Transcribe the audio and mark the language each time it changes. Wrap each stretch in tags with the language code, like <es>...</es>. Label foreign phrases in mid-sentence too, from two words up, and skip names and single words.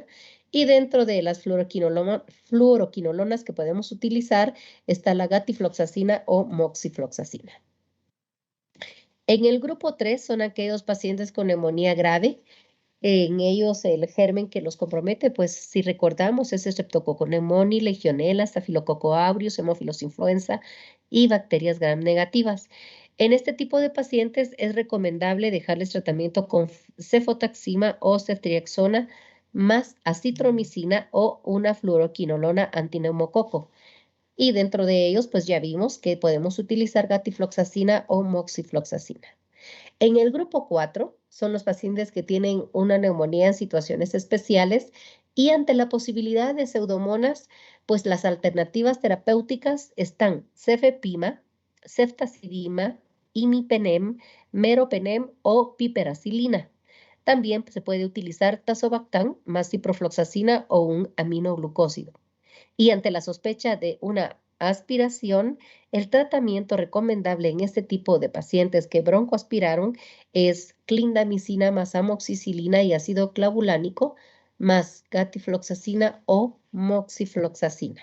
<es>Y dentro de las fluoroquinolonas que podemos utilizar está la gatifloxacina o moxifloxacina. En el grupo 3 son aquellos pacientes con neumonía grave. En ellos el germen que los compromete, pues si recordamos, es Streptococcus pneumoniae, Legionella, Staphylococcus aureus, hemófilos influenza y bacterias gram negativas. En este tipo de pacientes es recomendable dejarles tratamiento con cefotaxima o ceftriaxona más acitromicina o una fluoroquinolona antineumococo. Y dentro de ellos, pues ya vimos que podemos utilizar gatifloxacina o moxifloxacina. En el grupo 4 son los pacientes que tienen una neumonía en situaciones especiales y ante la posibilidad de pseudomonas, pues las alternativas terapéuticas están cefepima, ceftazidima, imipenem, meropenem o piperacilina. También se puede utilizar tazobactam más ciprofloxacina o un aminoglucósido. Y ante la sospecha de una aspiración, el tratamiento recomendable en este tipo de pacientes que broncoaspiraron es clindamicina más amoxicilina y ácido clavulánico más gatifloxacina o moxifloxacina.</es>